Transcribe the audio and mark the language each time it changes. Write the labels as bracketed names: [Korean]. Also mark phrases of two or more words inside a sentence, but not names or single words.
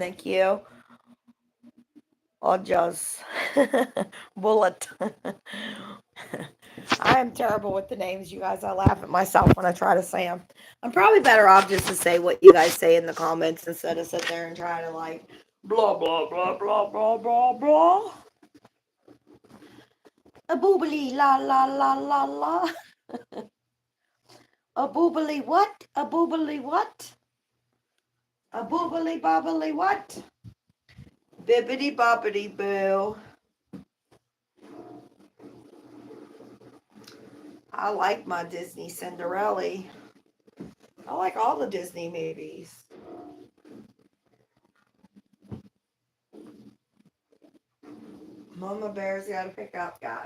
[English] Thank you. I'll just bullet. I am terrible with the names, you guys. I laugh at myself when I try to say them. I'm probably better off just to say what you guys say in the comments instead of sit there and try to like blah blah blah blah blah blah blah. A boobily la la la la la. A boobily what? A boobily what? A boobily bobbly what? Bibbity bobbity boo. I like my Disney Cinderella. I like all the Disney movies. Mama Bear's got to pick up, guys.